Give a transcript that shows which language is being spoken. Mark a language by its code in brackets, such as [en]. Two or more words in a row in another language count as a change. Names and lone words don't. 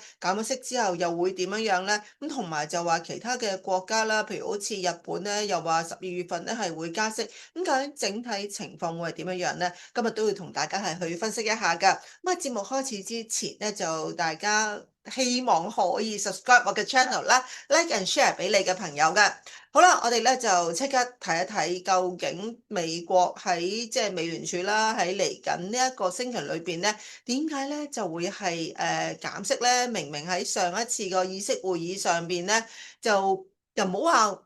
[yue] 減咗息之後又會點樣樣咧？咁同埋就話其他嘅國家啦，譬如好似日本咧，又話12月份咧係會加息。咁究竟整體情況會係點樣樣咧？今日都會同大家係去分析一下㗎。咁啊，節目開始之前咧，就大家希望可以 subscribe 我嘅 channel 啦 ， [en] like and share [yue] 俾你嘅朋友㗎。好啦，我哋咧就即刻睇一睇究竟美國喺即係美聯儲啦，喺嚟緊呢一個星期裏邊咧，點解咧就會係減息咧？明明喺上一次個議息會議上邊咧，就又唔好話。